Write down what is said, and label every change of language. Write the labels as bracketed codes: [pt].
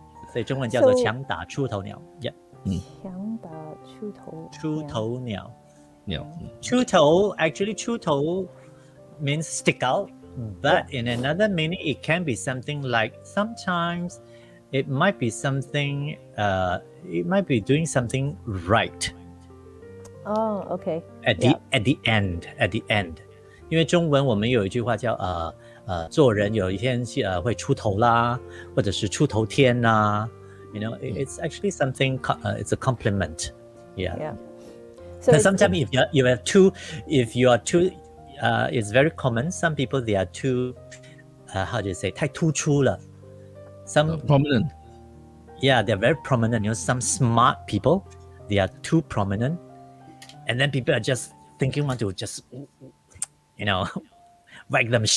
[zh] 所以中文叫做强打出头鸟。 [en] Yeah. [zh] 强打出头出头鸟。 [en] Yeah. 出头 actually 出头 means stick out, but in another meaning it can be something like sometimes it might be something it might be doing something right. Oh, okay. At the end. [zh] 因为中文我们有一句话叫做人有一天会出头啦，或者是出头天啦。 [en] You know, it's actually something. It's a compliment. Yeah. So sometimes if you are too, it's very common. Some people they are too, how do you say? [zh] 太突出了。 [en] Some prominent. Yeah, they're very prominent. You know, some smart people, they are too prominent, and then people are just thinking want to just, whack them.